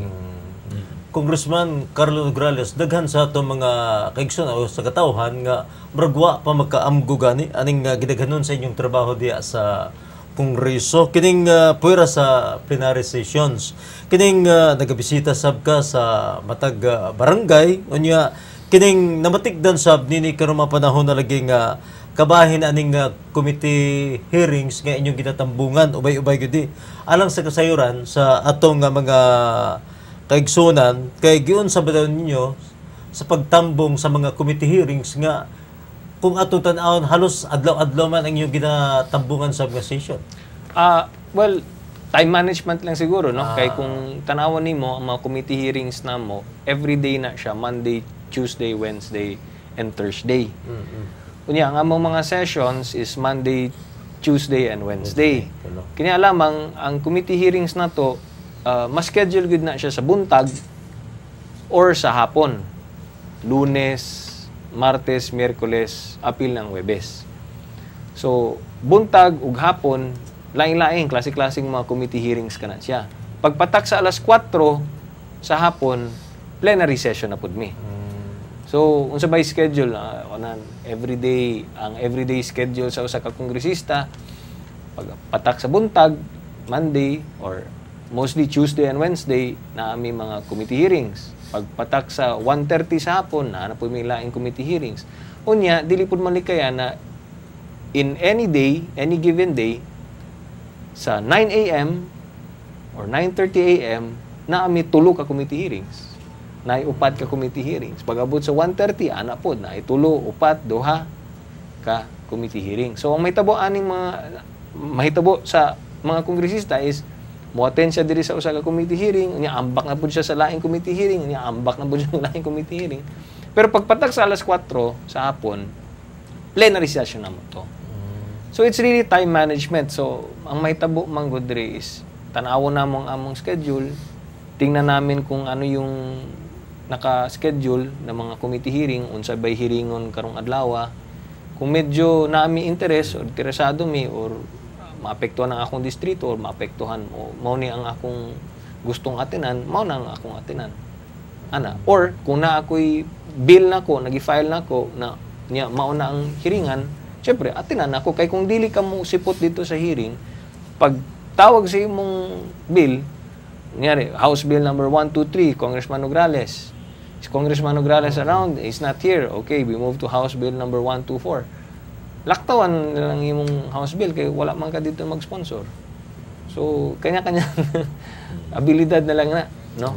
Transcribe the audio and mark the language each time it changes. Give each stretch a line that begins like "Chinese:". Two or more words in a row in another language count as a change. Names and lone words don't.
Cebuano: Congressman Carlo Nograles, daghan sa ato mga kaigsoon o sa katawhan nga bragwa pa magkaamgo gani aning gidaghanon sa inyong trabaho diya sa Kongreso, kining puwera sa
English: plenary sessions,
Cebuano: kining nagabisita sab ka sa matag barangay, unya kining namatikdan sab nini karon mga panahon na laging kabahin aning
English: committee hearings
Cebuano: nga inyong ginatambungan ubay-ubay gudi alang sa kasayuran sa atong mga kaigsunan kay giun sa badaw ninyo sa pagtambong sa mga
English: committee hearings
Cebuano: nga kung atong tan-awon halos adlaw-adlaw man ang inyong ginatambungan sa mga session.
English: Well, time management
Cebuano: lang siguro, no? Kay kung tanawan nimo ang mga
English: committee hearings
Cebuano: namo,
English: every day
Cebuano: na siya,
English: Monday, Tuesday, Wednesday, and Thursday.
Cebuano: Unya, ang among mga sessions is
English: Monday, Tuesday, and Wednesday.
Cebuano: Kanya lamang, ang
English: committee hearings
Cebuano: na to, mas-schedule good na siya sa buntag or sa hapon. Lunes, Martes, Miyerkules, apil ng Webes. So, buntag ug hapon, laing-laing, klase-klaseng mga
English: committee hearings
Cebuano: ka na siya. Pagpatak sa alas 4 sa hapon,
English: plenary session
Cebuano: na pud mi. So, unsa bay schedule ang
English: everyday schedule
Cebuano: sa usa ka kongresista, pagpatak sa buntag,
English: Monday or mostly Tuesday and Wednesday
Cebuano: na ami mga
English: committee hearings.
Cebuano: Pagpatak sa 1:30 sa hapon na po may laing
English: committee hearings.
Cebuano: Unya, dili pud man likaya na
English: in any day, any given day,
Cebuano: sa 9 a.m.
English: or 9:30 a.m.
Cebuano: na ami tulo ka
English: committee hearings.
Cebuano: Na upat ka
English: committee hearings.
Cebuano: Pag-abot sa 1:30, ana pod na itulo, upat, duha ka
English: committee hearings.
Cebuano: So ang mahitabo aning mahitabo sa mga kongresista is mo-attend siya diri sa usa ka
English: committee hearing,
Cebuano: unya ambak na pud siya sa laing
English: committee hearing,
Cebuano: unya ambak na pud siya sa laing
English: committee hearing.
Cebuano: Pero pagpatak sa alas 4 sa hapon,
English: plenary session
Cebuano: na mo to.
English: So it's really time management.
Cebuano: So ang mahitabo man gud diri is tan-awon namong among schedule,
Filipino: tingnan namin kung ano yung naka-schedule na mga
English: committee hearing,
Cebuano: unsa bay hearingon karong adlaw. Kung medyo naami interest or interesado mi or maapektuhan ang akong distrito or maapektuhan o mao ni ang akong gustong atinan, mao na ang akong atinan. Ana, or kung na ako'y bill nako, nagi-file nako na niya mao na ang hearingan, syempre atinan ako kay kung dili ka mo sipot dito sa hearing, pag tawag sa imong bill, nyari, House Bill number 123, Congressman Nograles.
English: Is Congressman Nograles around? He's not here. Okay, we move to House Bill number 124.
Cebuano: Laktawan lang imong House Bill kay wala man ka dito mag-sponsor. So, kanya-kanya abilidad na lang na, no?